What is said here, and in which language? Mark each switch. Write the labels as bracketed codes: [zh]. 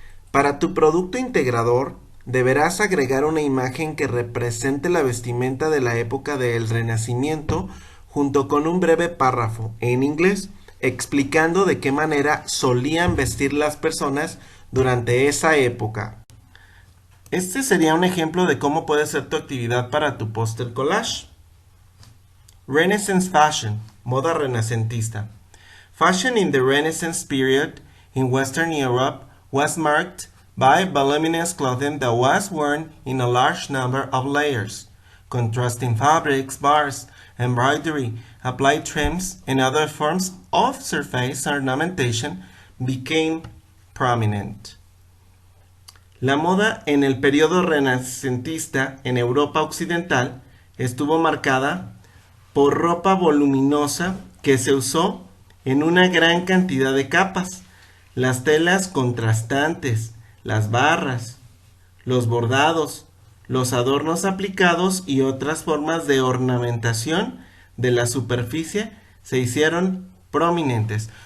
[es] Para tu producto integrador, deberás agregar una imagen que represente la vestimenta de la época del Renacimiento junto con un breve párrafo en inglés explicando de qué manera solían vestir las personas durante esa época. Este sería un ejemplo de cómo puede ser tu actividad para tu póster collage. [en] Renaissance fashion, [es] moda renacentista. [en] Fashion in the Renaissance period in Western Europe was marked by voluminous clothing that was worn in a large number of layers. Contrasting fabrics, bars, embroidery, applied trims, and other forms of surface ornamentation became prominent. [es] La moda en el periodo renacentista en Europa occidental estuvo marcada por ropa voluminosa que se usó en una gran cantidad de capas, las telas contrastantes, las barras, los bordados, los adornos aplicados y otras formas de ornamentación de la superficie se hicieron prominentes.